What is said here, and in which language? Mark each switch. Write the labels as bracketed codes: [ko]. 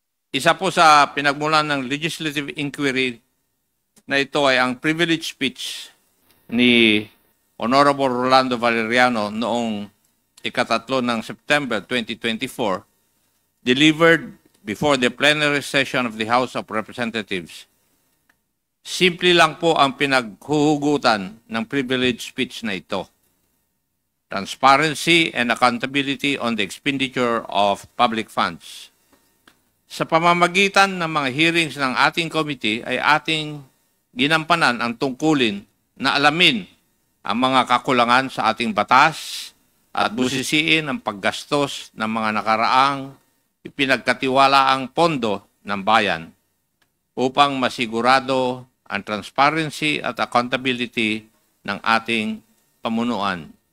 [tl] Isa po sa pinagmulan ng legislative inquiry na ito ay ang privilege speech ni Honorable Rolando Valeriano noong ikatatlo ng September 2024, [en] delivered before the plenary session of the House of Representatives. [tl] Simple lang po ang pinaghuhugutan ng privilege speech na ito. [en] Transparency and accountability on the expenditure of public funds. [tl] Sa pamamagitan ng mga hearings ng ating committee ay ating ginampanan ang tungkulin na alamin ang mga kakulangan sa ating batas at busisiin ang paggastos ng mga nakaraang ipinagkatiwalaang pondo ng bayan upang masigurado ang transparency at accountability ng ating pamunuan.